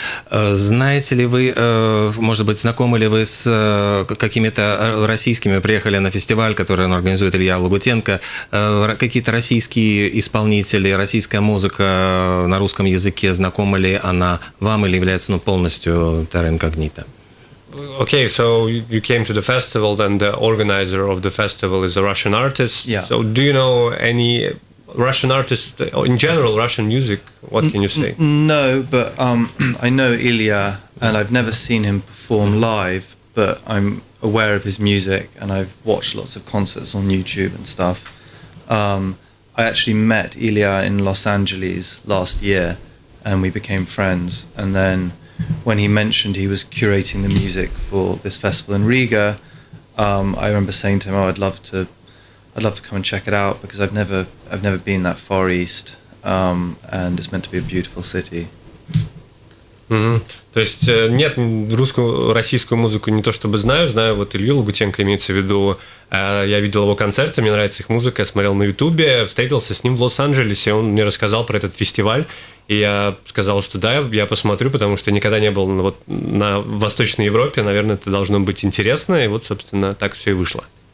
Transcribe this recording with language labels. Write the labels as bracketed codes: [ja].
[ru] Знаете ли вы, может быть, знакомы ли вы с какими-то российскими, приехали на фестиваль, который организует Илья Лагутенко, какие-то российские исполнители, российская музыка на русском языке, знакома ли она вам или является полностью terra incognita? [en] Okay, so you came to the festival, then the organizer of the festival is a Russian artist. Yeah. So do you know any Russian artists, in general, Russian music? What can you say? No, but I know Ilya, and I've never seen him perform live, but I'm aware of his music, and I've watched lots of concerts on YouTube and stuff. I actually met Ilya in Los Angeles last year, and we became friends. And then when he mentioned he was curating the music for this festival in Riga, I remember saying to him, "Oh, I'd love to come and check it out, because I've never been that far east, and it's meant to be a beautiful city." [ru] То есть нет, русскую, российскую музыку не то чтобы знаю вот Илью Лагутенко имеется в виду, я видел его концерты, мне нравится их музыка, я смотрел на Ютубе, встретился с ним в Лос-Анджелесе, он мне рассказал про этот фестиваль, и я сказал, что да, я посмотрю, потому что никогда не был на Восточной Европе, наверное, это должно быть интересно, и вот, собственно, так все и вышло.